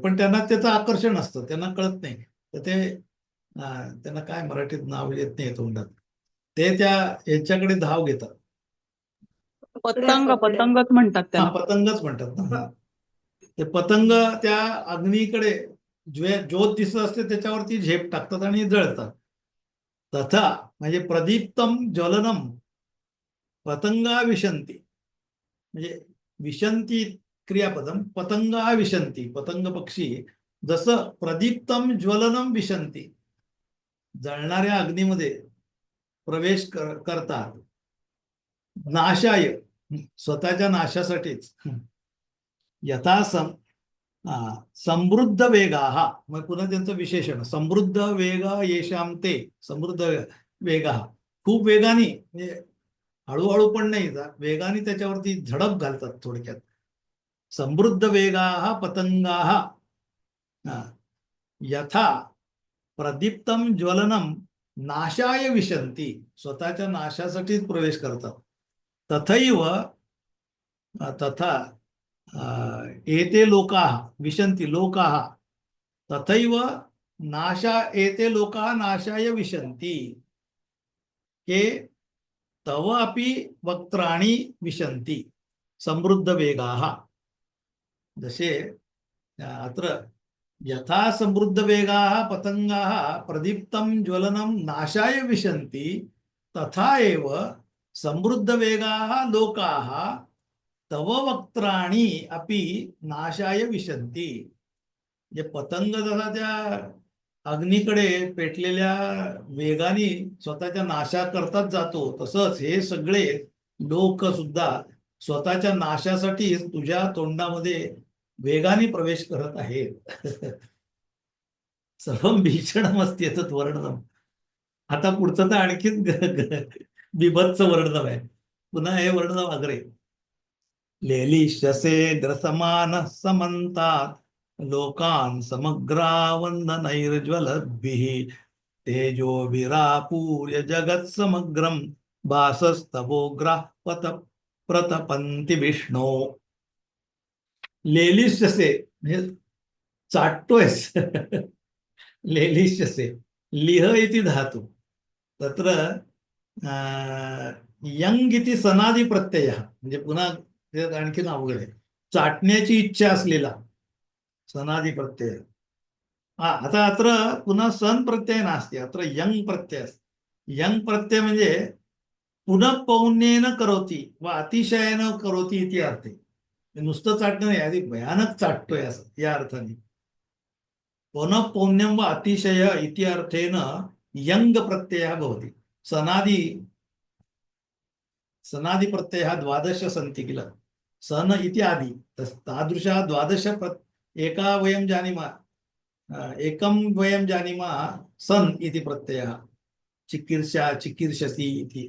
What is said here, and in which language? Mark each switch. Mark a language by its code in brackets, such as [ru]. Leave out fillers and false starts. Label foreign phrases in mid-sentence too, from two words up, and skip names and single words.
[mr] पण त्यांना त्याचं आकर्षण असतं, त्यांना कळत नाही. तर ते त्यांना काय मराठीत नाव येत नाही तोंडात, ते त्या यांच्याकडे धाव घेतात. पतंगच म्हणतात हा, त्याला. पतंगच म्हणतात ना. ते पतंग त्या अग्नीकडे ज्योत दिसत असते त्याच्यावरती झेप टाकतात आणि जळतात. [sa] तथा म्हणजे प्रदीप्तम ज्वलनम पतंगा विशंती, म्हणजे विशंती क्रियापदम, पतंगा विशंती, [mr] पतंग पक्षी जसं [sa] प्रदीप्तम ज्वलनम विशंती, [mr] जळणाऱ्या अग्नीमध्ये प्रवेश करतात, नाशाय, स्वतःच्या नाशासाठीच, [sa] यथा समृद्ध वेगाः, [mr] मग पुन्हा त्यांचं विशेषण, [sa] समृद्ध वेग येशाम ते, समृद्ध वेगाः, [mr] खूप वेगाने, म्हणजे हळूहळू पण नाही, वेगाने त्याच्यावरती झडप घालतात थोडक्यात. [sa] समृद्ध वेगाः पतंगाः यथा प्रदीप्तम ज्वलनम नाशाय विशंती, [mr] स्वतःच्या नाशासाठीच प्रवेश करतात. [sa] तथैव तथा एते लोकाः विशन्ति लोकाः तथैव एते लोकाः नाशाय विशन्ति, हे तव अपि वक्त्राणि विशन्ति समृद्ध वेगाः. जसे अत्र यथा समृद्ध वेगाः पतंगाः प्रदीप्तं ज्वलनं नाशाय विशन्ति तथा एव समृद्ध वेगाः लोकाः तव वक्त्राणि अपि नाशाय विशन्ति. [mr] जे पतंग जसा त्या अग्नीकडे पेटलेल्या वेगाने स्वतःच्या नाशा करतात जातो, तसंच हे सगळे लोक सुद्धा स्वतःच्या नाशासाठी तुझ्या तोंडामध्ये वेगाने प्रवेश करत आहेत. [sa] सर्वं भीषणमस्ति एतत् वर्णनम्. [mr] आता पुढचं तर आणखीन बिभत्स वर्णन आहे. पुन्हा हे वर्णन [sa] अग्रे, लेलिष्यसे ग्रसमानः समन्तात् लोकान् समग्रावन्दनैर्ज्वलद्भिः तेजोभिरापूर्य जगत्समग्रं भासस्तवोग्राः प्रतपन्ति विष्णो. [mr] लेलिष्यसे म्हणजे चाटतोयस. [sa] लेलिष्यसे, लिह इति धातु, तत्र यंग इति सनादि प्रत्ययः, [mr] म्हणजे पुन्हा आणखीन अवघड आहे, चाटण्याची इच्छा असलेला सनादि प्रत्यय. [sa] आता अत्र पुन्हा सन प्रत्यय नास्ति, अत्र यंग प्रत्यय. यंग प्रत्यय म्हणजे पुनः पौन्येन करोति व अतिशयेन करोति इति अर्थे. [mr] नुसतं चाटणं नाही, आधी भयानक चाटतोय असं या अर्थाने. [sa] पुनः पौन्यम व अतिशय इति अर्थेन यंग प्रत्ययः भवति. सनादि प्रत्ययः द्वादश सन्ति किल, सन इति आदि, तादृशः द्वादश एका वयं जानीमः, एकं वयं जानीमः सन इति प्रत्ययः, चिकीर्षा चिकीर्षसि इति.